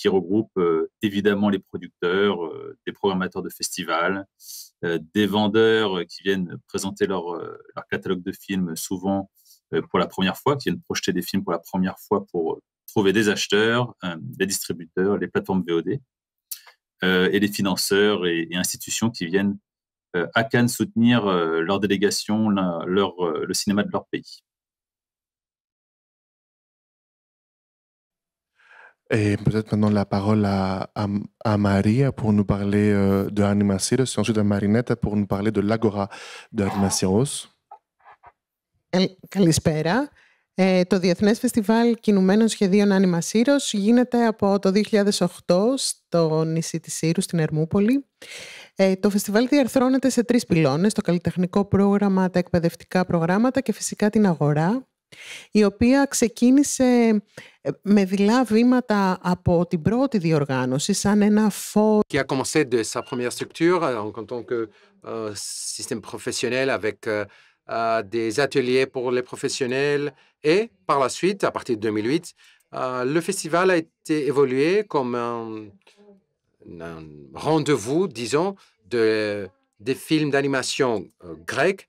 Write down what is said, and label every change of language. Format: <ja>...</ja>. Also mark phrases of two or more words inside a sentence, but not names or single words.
<fr>regroupe évidemment les producteurs, des programmateurs de festivals, des vendeurs qui viennent présenter leur catalogue de films souvent pour la première fois, qui viennent projeter des films pour la première fois pour trouver des acheteurs, des distributeurs, les plateformes VOD, et les financeurs et institutions qui viennent à Cannes soutenir leur délégation, le cinéma de leur pays. Et peut-être maintenant la parole à Maria pour nous parler de Animasiros et ensuite à Marinetta pour nous parler de l'Agora de Animasiros.</fr> <el>Καλησπέρα. Το Διεθνές Φεστιβάλ Κινουμένων Σχεδίων Animasiros γίνεται από το 2008 στο νησί της Σύρου, στην Ερμούπολη. Το φεστιβάλ διαρθρώνεται σε 3 πυλώνες, το καλλιτεχνικό πρόγραμμα, τα εκπαιδευτικά προγράμματα και φυσικά την αγορά, η οποία ξεκίνησε με δειλά βήματα από την πρώτη διοργάνωση, σαν ένα φόρο.</el> <fr>Qui a commencé de sa première structure en tant que système professionnel avec des ateliers pour les professionnels et par la suite, à partir de 2008, le festival a été évolué comme un rendez-vous, disons, des films d'animation grecs.</fr>